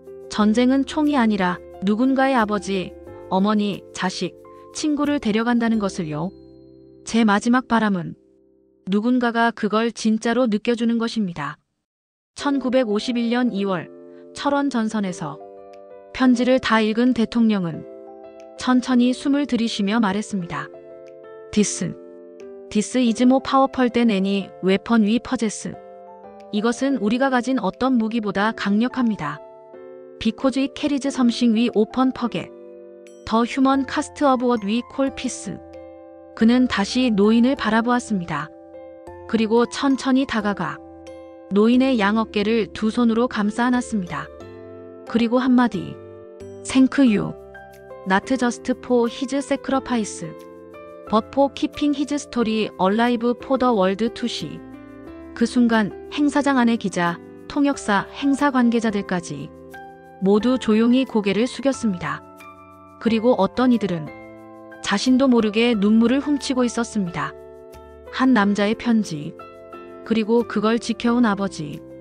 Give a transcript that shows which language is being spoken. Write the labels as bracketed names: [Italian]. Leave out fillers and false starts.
[Korean] 전쟁은 총이 아니라 누군가의 아버지, 어머니, 자식, 친구를 데려간다는 것을요. 제 마지막 바람은 누군가가 그걸 진짜로 느껴주는 것입니다. 1951년 2월 철원 전선에서 편지를 다 읽은 대통령은 천천히 숨을 들이쉬며 말했습니다. [English] This is more powerful than any weapon we possess. [Korean] 이것은 우리가 가진 어떤 무기보다 강력합니다. [English] Because it carries something we often forget. The human cost of what we call peace. [Korean] 그는 다시 노인을 바라보았습니다. 그리고 천천히 다가가 노인의 양 어깨를 두 손으로 감싸 안았습니다. 그리고 한마디, [English] Thank you. Not just for his sacrifice, but for keeping his story alive for the world to see. [Korean] 그 순간 행사장 안의 기자, 통역사, 행사 관계자들까지 모두 조용히 고개를 숙였습니다. 그리고 어떤 이들은 자신도 모르게 눈물을 훔치고 있었습니다. 한 남자의 편지, 그리고 그걸 지켜온 아버지.